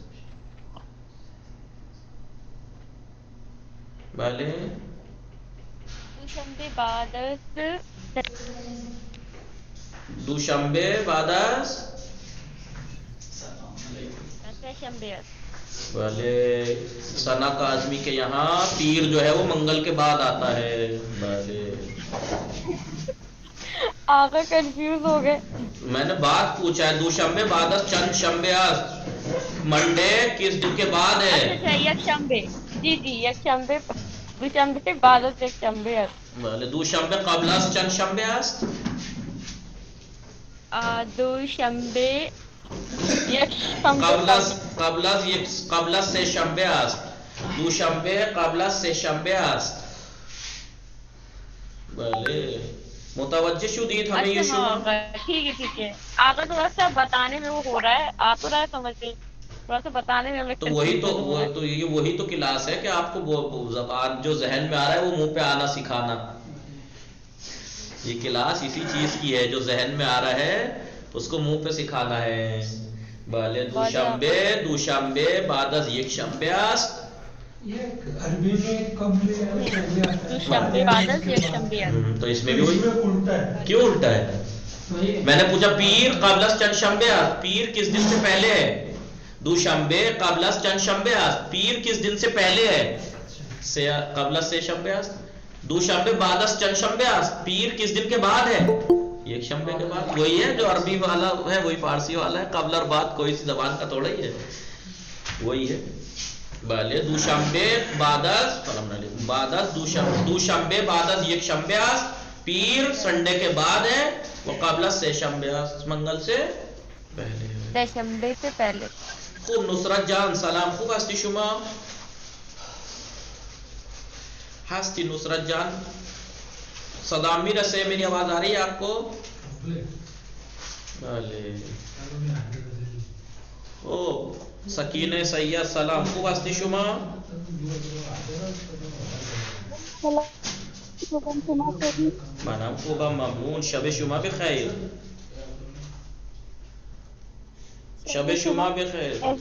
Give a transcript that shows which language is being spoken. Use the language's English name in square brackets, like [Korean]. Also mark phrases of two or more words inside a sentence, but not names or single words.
[Persian] بله دوشنبه بعد از دوشنبه بعد از سهشنبه است. بله. [Urdu] ثنا کاظمی کے یہاں پیر جو ہے وہ منگل کے بعد آتا ہے. [Persian] بله [Urdu] آقا کنفیوز ہو گئے. میں نے بات پوچھا ہے [Persian] دوشنبه بعد از چند شنبه است. [English] Monday [Urdu] کس دن کے بعد ہے؟ [Persian] اچھا یک شنبه. جی یک شنبه. دوشنبه سے بعد از یک شنبه است. بله دوشنبه قبل از چند شنبه است؟ دوشنبه یک شنبه قبل از سه شنبه است. دوشنبه قبل از سه شنبه است. بله متوجہ شدید [Urdu] ہمیں یہ [Persian] شما؟ [Urdu] ٹھیک ہے. آقا تھوڑا سا بتانے میں وہ ہو رہا ہے، آپ تو رہا ہے سمجھ کے، تھوڑا سا بتانے میں ہمیں تو وہی تو کلاس ہے کہ آپ کو زبان جو ذہن میں آ رہا ہے وہ منہ پہ آنا سکھانا. یہ کلاس اسی چیز کی ہے، جو ذہن میں آ رہا ہے اس کو منہ پہ سکھانا ہے. [Persian] بله دوشنبه بعد از یک شنبه است. [Urdu] عربی میں [Persian] دوشنبه بعد از یک شنبه است. [Urdu] تو اس میں بھی وہی کیوں الٹا ہے؟ میں نے پوچھا [Persian] پیر قبل از چند شنبه است، [Urdu] پیر کس دن سے پہلے ہے؟ [Persian] دوشنبه قبل از چند شنبه است، [Urdu] پیر کس دن سے پہلے ہے؟ [Persian] قبل از سه شنبه است. دوشنبه بعد از چند شنبه است، [Urdu] پیر کس دن کے بعد ہے؟ ایک شنبے کے بعد. وہی ہے جو عربی والا ہے وہی فارسی والا ہے، قبل اور بعد کوئی سی زبان کا تھوڑا ہی ہے، وہی ہے. [Persian] بله دوشنبه بعد از دوشنبه بعد از یک شنبه است، [Urdu] پیر سنڈے کے بعد ہے، وہ [Persian] قبل از سه شنبه است، [Urdu] منگل سے پہلے. سه شنبه سے پہلے. [Persian] خوب نصرت جان سلام. خوب هستی شما؟ هستی نصرت جان؟ صدا میرسے؟ [Urdu] میری آواز آ رہی ہے آپ کو؟ [Persian] بله. سکینه سید سلام، خوب هستی شما؟ منم خوبم، ممنون. شب شما بخیر. شب شما بخیر.